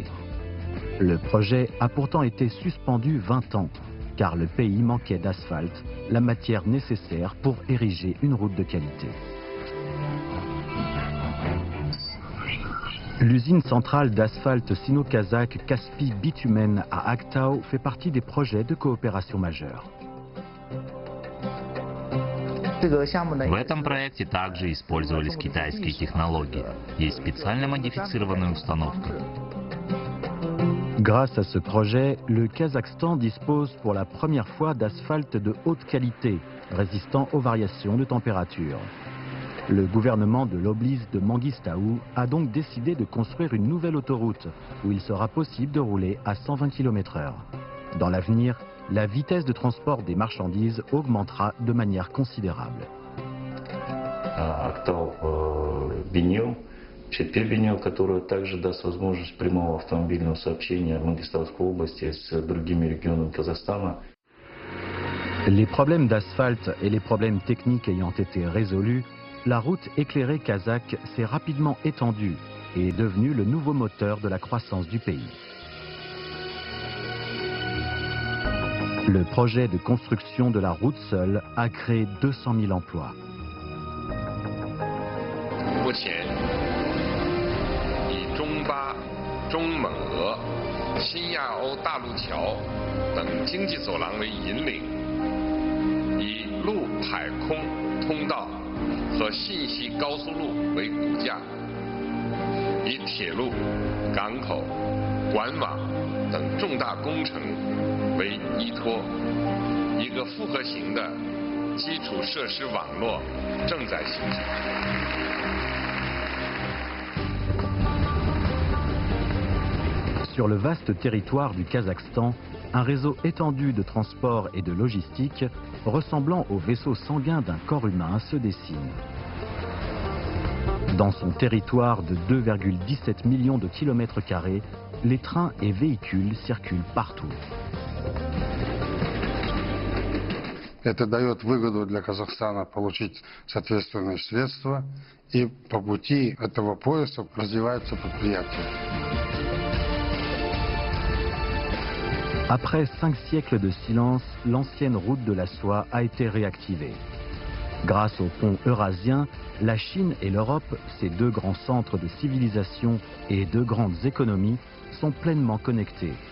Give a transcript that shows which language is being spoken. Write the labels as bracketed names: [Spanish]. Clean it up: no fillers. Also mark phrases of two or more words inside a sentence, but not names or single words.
[French] Le projet a pourtant été suspendu 20 ans, car le pays manquait d'asphalte, la matière nécessaire pour ériger une route de qualité. L'usine centrale d'asphalte sino-kazakh Kaspi Bitumen à Aktau fait partie des projets de coopération majeurs. [Russian] В этом проекте также использовались китайские технологии. Есть специально модифицированная установка. [French] Grâce à ce projet, le Kazakhstan dispose pour la première fois d'asphalte de haute qualité, résistant aux variations de température. Le gouvernement de l'oblys de Mangistau a donc décidé de construire une nouvelle autoroute où il sera possible de rouler à 120 km/h. Dans l'avenir, la vitesse de transport des marchandises augmentera de manière considérable. [Russian] Винил, Винил, который также даст возможность прямого автомобильного сообщения в Мангистауской области с другими регионами Казахстана. [French] Les problèmes d'asphalte et les problèmes techniques ayant été résolus, la route éclairée kazakh s'est rapidement étendue et est devenue le nouveau moteur de la croissance du pays. Le projet de construction de la route seul a créé 200 000 emplois. [Chinese] 目前，以中巴、中蒙俄、新亚欧大陆桥等经济走廊为引领，以陆海空通道和信息高速路为骨架，以铁路、港口、管网等重大工程为依托，一个复合型的基础设施网络正在形成。 [French] Sur le vaste territoire du Kazakhstan, un réseau étendu de transport et de logistique ressemblant au vaisseau sanguin d'un corps humain se dessine. Dans son territoire de 2,17 millions de kilomètres carrés, les trains et véhicules circulent partout. [Russian] Это дает выгоду для Казахстана получить соответственные средства, и по пути этого пояса развиваются предприятия. [French] Après 5 siècles de silence, l'ancienne route de la soie a été réactivée. Grâce au pont eurasien, la Chine et l'Europe, ces deux grands centres de civilisation et deux grandes économies, sont pleinement connectés.